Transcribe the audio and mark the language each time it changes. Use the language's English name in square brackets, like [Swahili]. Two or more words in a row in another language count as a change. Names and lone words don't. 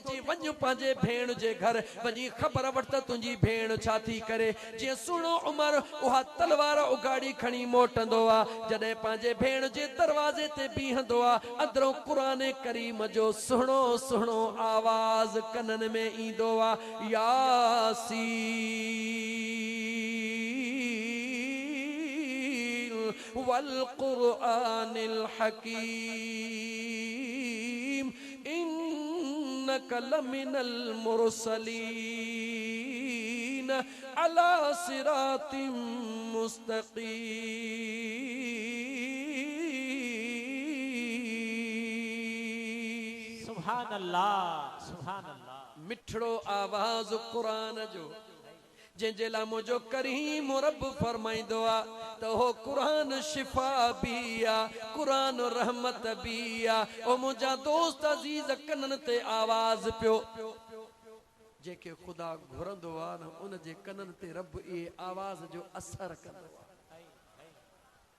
[Sindhi] चई वञ पंहिंजे भेण जे घर वञी ख़बर वठ त तुंहिंजी भेण छा थी करे। जीअं सुहिणो उमर उहा तलवार उगाड़ी खणी मोटंदो आहे, जॾहिं पंहिंजे भेण जे दरवाज़े ते बीहंदो आहे, अंदरों क़ुरान करीम जो सुहिणो सुहिणो आवाज़ कननि में ईंदो आहे, [Arabic] و القرآن الحكيم إنك لمن المرسلين على صراط مستقيم. سبحان الله سبحان الله. [Sindhi] मिठड़ो आवाज़ क़ुरान जो, जंहिंजे लाइ मुंहिंजो करीम रब फरमाईंदो आहे त हो क़ुरान शिफ़ा बि आहे, क़ुरान रहमत बि आहे। ओ मुंहिंजा दोस्त अज़ीज़ कननि ते आवाज़ पियो, जेके ख़ुदा घुरंदो आहे न उन जे कननि ते रब इहे आवाज़ जो असर कंदो आहे।